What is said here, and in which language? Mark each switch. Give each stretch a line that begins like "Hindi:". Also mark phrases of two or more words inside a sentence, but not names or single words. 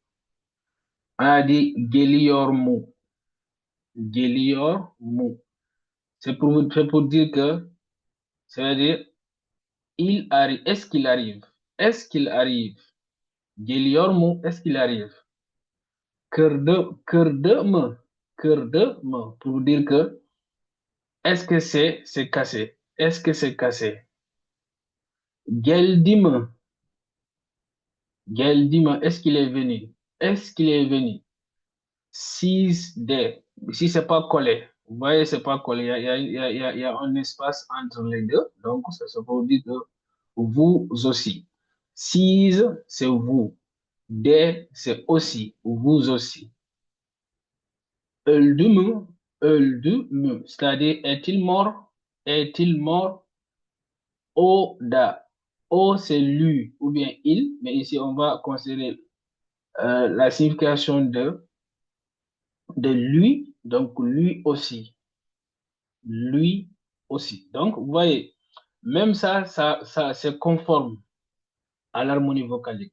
French: On a dit
Turkish: geliyormu, geliyormu.
French: C'est pour dire que, ça veut dire, il arrive, est-ce qu'il arrive? Est-ce qu'il arrive? Geliyormu, est-ce qu'il arrive?
Turkish: Kırdı kırdı mı,
French: pour dire que est-ce que c'est cassé? Est-ce que c'est cassé?
Turkish: Geldi mi? Geldi mi?
French: Est-ce qu'il est venu? Est-ce qu'il est venu?
Turkish: Sizde.
French: Si c'est pas collé, vous voyez, c'est pas collé. Il y a un espace entre les deux. Donc, ça veut dire que vous aussi. Siz, c'est vous. De, c'est aussi. Vous aussi.
Turkish: Öldü mü? Öldü mü?
French: C'est-à-dire, est-il mort? Est-il mort?
Turkish: O da. O,
French: c'est lui ou bien il, mais ici, on va considérer la signification de lui, donc lui aussi. Lui aussi. Donc, vous voyez, même ça c'est conforme à l'harmonie vocalique.